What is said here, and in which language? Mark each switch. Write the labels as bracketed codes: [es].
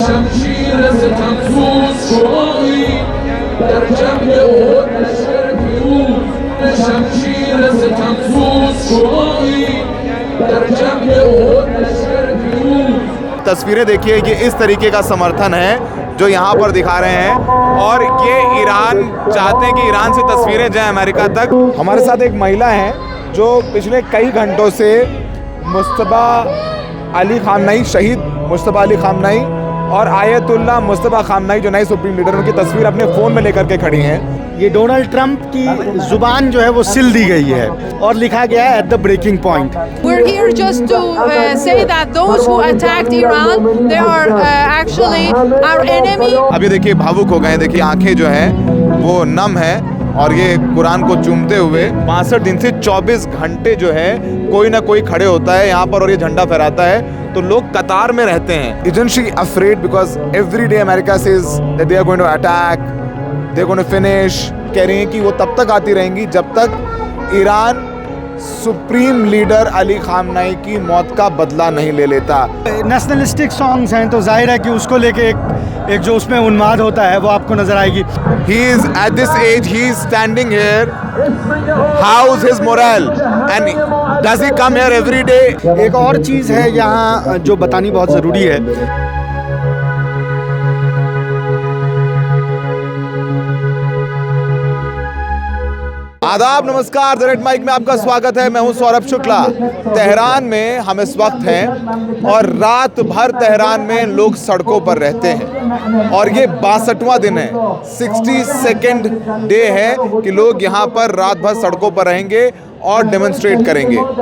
[fa] شمشیر ستمسوز شعاعی در جنگ احد لشکر پیروز شمشیر ستمسوز شعاعی در جنگ احد لشکر پیروز। [hi] तस्वीरें देखिए, ये इस तरीके का समर्थन है जो यहाँ पर दिखा रहे हैं और ये ईरान चाहते हैं कि ईरान से तस्वीरें जाएं अमेरिका तक। हमारे साथ एक महिला है जो पिछले कई घंटों से मुस्तफा अली खामनेई, शहीद मुस्तफा अली खामनेई और आयतुल्लाह मुस्तफा खामनेई जो नए सुप्रीम लीडर, उनकी तस्वीर अपने फ़ोन में लेकर के खड़ी हैं। ये डोनाल्ड ट्रंप की जुबान जो है वो सिल दी गई है और लिखा गया है [en] At the breaking point. We're here just to say that those who attacked Iran, they are actually our enemy. [hi] अभी देखिए भावुक हो गए, देखिए आंखें जो हैं वो नम है और ये कुरान को चूमते हुए 62 दिन से 24 घंटे जो है कोई ना कोई खड़े होता है यहाँ पर और ये झंडा फहराता है, तो लोग कतार में रहते हैं। [en] Isn't she afraid because every day America says that they are going to attack, they are going to finish, [hi] कह रही हैं कि वो तब तक आती रहेंगी जब तक Iran supreme leader Ali Khamenei की मौत का बदला नहीं ले लेता। नेशनलिस्टिक सॉन्ग्स हैं तो जाहिर है कि उसको लेके एक जो उसमें उन्माद होता है वो आपको नजर आएगी। [en] He is at this age, he is standing here. How is his morale? And does he come here every day? [hi] एक और चीज़ है यहाँ जो बतानी बहुत ज़रूरी है। आदाब, नमस्कार, द रेड माइक में आपका स्वागत है। मैं हूं सौरभ शुक्ला। तेहरान में हम इस वक्त हैं और रात भर तेहरान में लोग सड़कों पर रहते हैं और ये 62वां दिन है, 62nd डे है कि लोग यहाँ पर रात भर सड़कों पर रहेंगे और डेमोन्स्ट्रेट करेंगे।